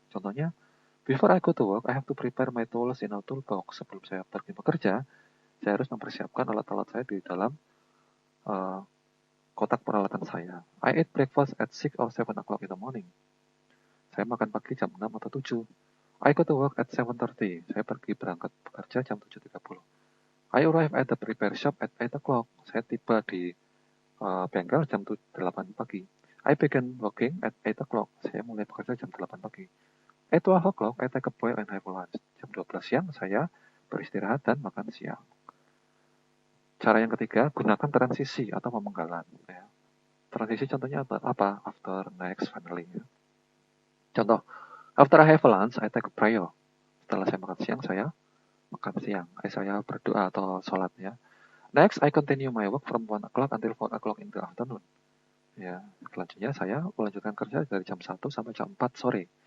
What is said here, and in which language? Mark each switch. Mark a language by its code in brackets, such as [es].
[en] Contohnya, before I go to work, I have to prepare my tools in a toolbox. [id] Sebelum saya pergi bekerja, saya harus mempersiapkan alat-alat saya di dalam kotak peralatan saya. [en] I eat breakfast at 6 or 7 o'clock in the morning. [id] Saya makan pagi jam 6 atau 7. [en] I go to work at 7:30. [id] Saya pergi berangkat bekerja jam 7:30. [en] I arrive at the repair shop at 8 o'clock. [id] Saya tiba di bengkel jam 8 pagi. [en] I begin working at 8 o'clock. [id] Saya mulai bekerja jam 8 pagi. [en] At 12 o'clock, I take a break and have lunch. [id] Jam 12 siang, saya beristirahat dan makan siang. Cara yang ketiga, gunakan transisi atau pemenggalan. Ya. Transisi contohnya apa? [en] After, next, finally. Ya. Contoh, after I have lunch, I take a prayer. [id] Setelah saya makan siang, saya makan siang. Saya berdoa atau sholat. Ya. [en] Next, I continue my work from 1 o'clock until 4 o'clock in the afternoon. [id] Ya, selanjutnya saya melanjutkan kerja dari jam 1 sampai jam 4 sore.